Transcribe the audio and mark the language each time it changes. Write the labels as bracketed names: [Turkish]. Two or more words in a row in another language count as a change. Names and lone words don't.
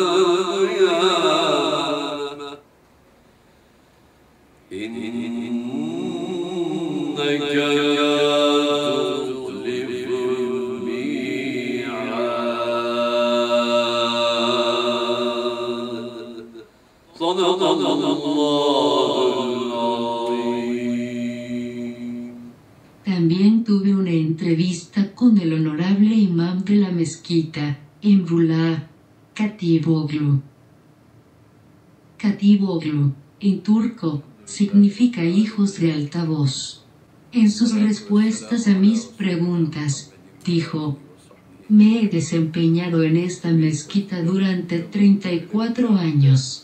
[Arabic] القيامة إنك لا تخلف الميعاد صدق الله العظيم. [Spanish] También tuve una entrevista con el honorable imam de la mezquita, en Rula, Katip Oglu. Katip Oglu, en turco, significa hijos de altavoz. En sus respuestas a mis preguntas, dijo: me he desempeñado en esta mezquita durante 34 años.